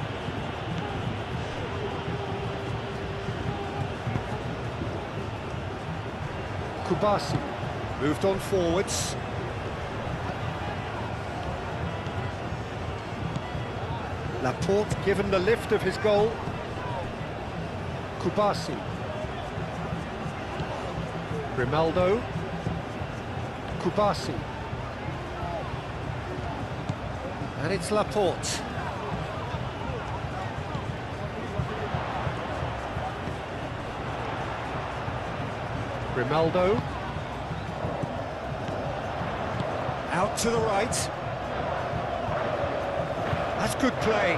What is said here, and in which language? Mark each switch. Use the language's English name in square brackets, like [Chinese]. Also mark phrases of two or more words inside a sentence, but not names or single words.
[English] Kubasi moved on forwards. Laporte given the lift of his goal. Kubasi. Grimaldo. Kubasi. And it's Laporte. Grimaldo. Out to the right. That's good play.